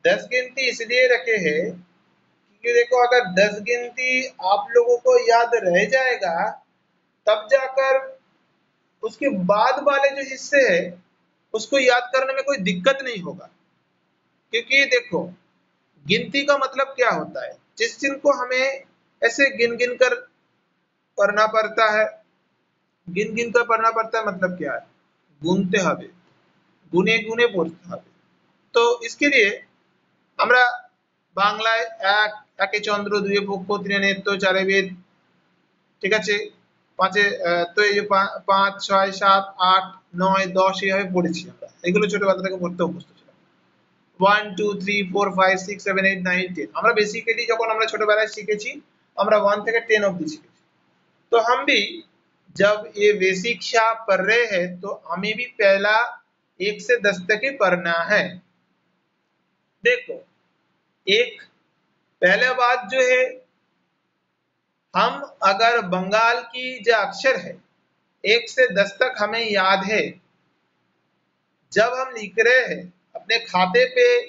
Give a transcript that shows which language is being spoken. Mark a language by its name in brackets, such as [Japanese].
[Hindi] 10 गिनती इसलिए रखे हैं क्योंकि देखो अगर 10 गिनती आप लोगों को याद रह जाएगा तब जाकर उसके बाद वाले जो हिस्से हैं उसको याद करने में कोई दिक्कत नहीं होगा। क्योंकि देखो गिनती का मतलब क्या होता है, जिस दिन को हमें ऐसे गिन गिन कर पढ़ना पड़ता है, गिन गिन कर पढ़ना पड़ता है मतलब क्या है, [Bangla] गुनते হবে, गुने गुने পড়তে হবে। তো [Hindi] इसके लिए [Bangla] আমরা বাংলায় এক একে চন্দ্র দুয়ে পক্ষ তিনে নেত্র চারে বেদ, ঠিক আছে, পাঁচে তো এই যে 5 6 7 8 9 10 এইভাবে পড়েছি আমরা, এগুলো ছোটবেলা থেকে পড়তে অভ্যস্ত ছিলাম। 1 2 3 4 5 6 7 8 9 10 আমরা बेसिकली যখন আমরা ছোটবেলায় শিখেছি আমরা 1 থেকে 10 অবধি শিখেছি। [Hindi] तो हम भी जब ये बेसिक शिक्षा पढ़ रहे हैं तो हमें भी पहला 1 से 10 तक ही पढ़ना है। देखो एक पहले बात जो है, हम अगर बंगाल की जो अक्षर है 1 से 10 तक हमें याद है, जब हम लिख रहे हैं अपने खाते पे